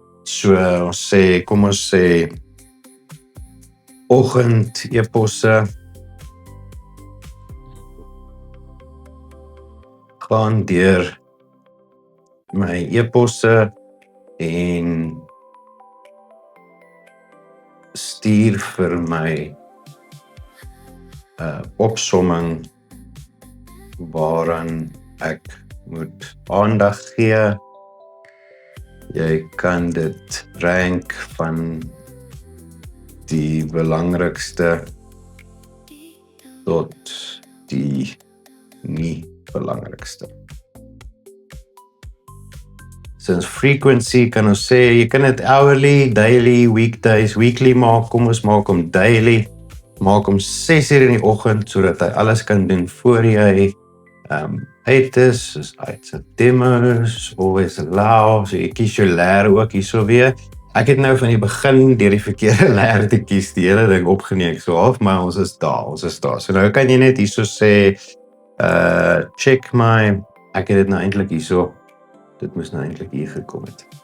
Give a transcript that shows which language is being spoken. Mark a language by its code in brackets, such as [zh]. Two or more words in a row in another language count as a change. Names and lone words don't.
[af] So kom ons sê oggend e-posse gaan deur my e-posse en stuur vir my opsomming waaraan ek moet aandag gee. Jy kan dit rank van die belangrikste tot die nie belangrikste. Since frequency kan ons sê, jy kan dit [en] hourly, daily, weekdays, weekly [af] maak, kom ons maak hom daily, maak hom 6 uur in die oggend, sodat hy alles kan doen voor jy uit is, soos uit demos, [en] always allow, [af] so jy kies jou leer ook hierso weer. Ek het nou van die begin deur die verkeerde leer te kies, die hele ding opgeneem so half, maar ons is daar. So nou kan jy net hierso sê, check my, ek het dit nou eintlik hierso, dit moes nou eintlik hier gekom het.